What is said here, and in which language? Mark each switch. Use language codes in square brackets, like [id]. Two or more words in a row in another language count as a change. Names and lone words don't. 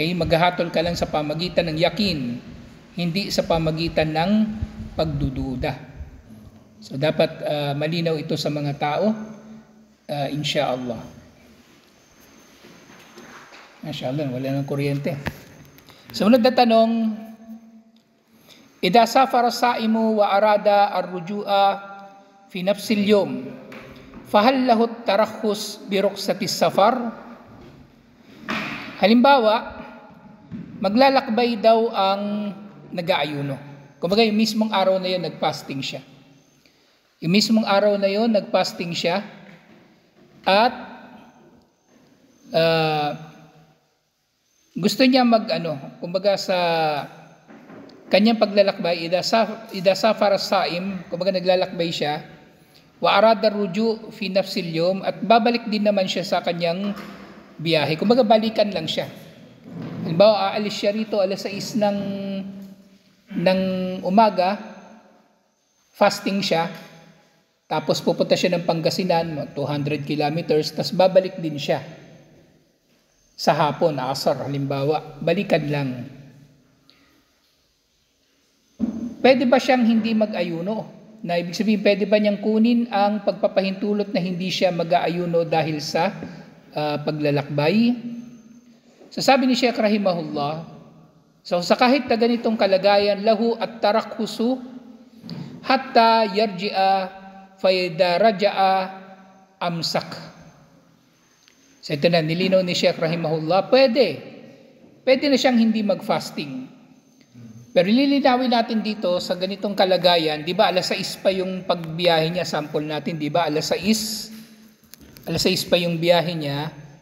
[tl] Maghahatol ka lang sa pamagitan ng yakin hindi sa pamagitan ng pagdududa. So dapat malinaw ito sa mga tao, insyaallah. Masyaallah, wala nang kuryente. Sumunod na tanong, [ar] إذا سافر الصائم وأراد الرجوع في نفس اليوم فهل له الترخص برخصة السفر? [tl] Halimbawa, maglalakbay daw ang nag-aayuno. Kumbaga yung mismong araw na yun, nag-fasting siya. Yung mismong araw na yun, nag-fasting siya at gusto niya kumbaga sa kanyang paglalakbay, [ar] إذا سافر الصائم, [tl] kumbaga naglalakbay siya, [ar] وأراد الرجوع في نفس اليوم, [tl] at babalik din naman siya sa kanyang biyahe. Kumbaga balikan lang siya. Halimbawa, aalis siya rito alas 6 ng umaga, fasting siya, tapos pupunta siya ng Pangasinan, 200 kilometers, tapos babalik din siya sa hapon, asar, halimbawa, balikan lang. Pwede ba siyang hindi mag-ayuno? Na ibig sabihin, pwede ba niyang kunin ang pagpapahintulot na hindi siya mag-aayuno dahil sa paglalakbay? So sabi ni Sheikh rahimahullah, so sa kahit na ganitong kalagayan, [ar] له الترخص حتى يرجع فإذا رجع أمسك. [tl] So ito na, nilinaw ni Sheikh rahimahullah, pwede na siyang hindi mag-fasting. Pero lilinawin natin dito sa ganitong kalagayan, di ba alas 6 pa yung pagbiyahe niya, sample natin, di ba alas 6 pa yung biyahe niya.